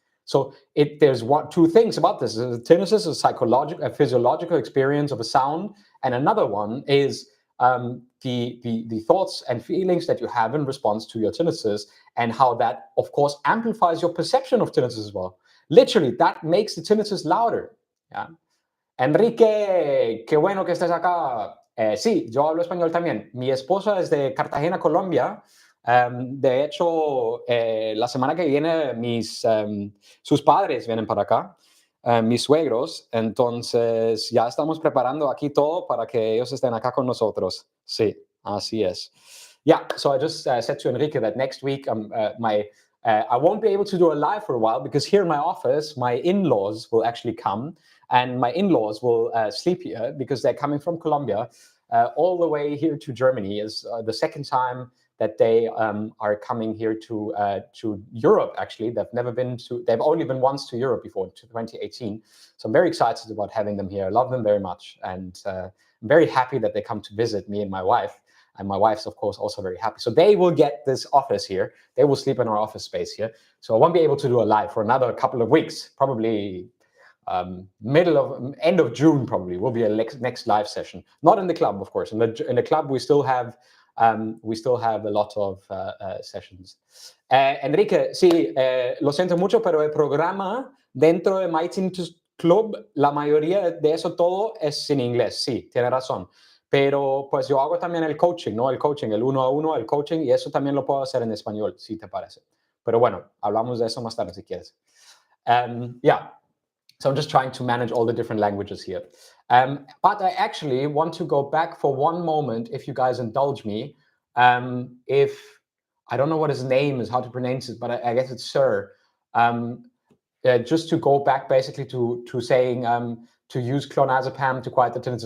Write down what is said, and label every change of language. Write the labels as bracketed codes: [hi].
[en] So there's 2 things about this. Tinnitus is a physiological experience of a sound, and another one is the thoughts and feelings that you have in response to your tinnitus, and how that, of course, amplifies your perception of tinnitus as well. Literally, that makes the tinnitus louder. Yeah. [es] Enrique, qué bueno que estés acá. Sí, yo hablo español también. Mi esposa es de Cartagena, Colombia. De hecho, la semana que viene sus padres vienen para acá. mis suegros, entonces ya estamos preparando aquí todo para que ellos estén acá con nosotros. Sí, así es. [en] Yeah, so I just said to Enrique that next week I won't be able to do a live for a while because here in my office, my in-laws will actually come, and my in-laws will sleep here because they're coming from Colombia all the way here to Germany. Is the second time that they are coming here to Europe. Actually, they've only been once to Europe before, in 2018. So I'm very excited about having them here. I love them very much, and I'm very happy that they come to visit me and my wife. And my wife's, of course, also very happy. So they will get this office here. They will sleep in our office space here. So I won't be able to do a live for another couple of weeks, probably end of June. Probably will be a next live session. Not in the club, of course. In the club, we still have a lot of sessions. [es] Enrique, sí, lo siento mucho, pero el programa dentro de My Tinnitus Club, la mayoría de eso todo es en inglés. Sí, tiene razón. Pero pues yo hago también el coaching, ¿no? El coaching, el 1-a-1, el coaching, y eso también lo puedo hacer en español, si te parece. Pero bueno, hablamos de eso más tarde si quieres. [en] Yeah. So I'm just trying to manage all the different languages here. But I actually want to go back for one moment, if you guys indulge me. If I don't know what his name is, how to pronounce it, but I guess it's Sir. Just to go back basically to saying to use clonazepam to quiet the tinnitus.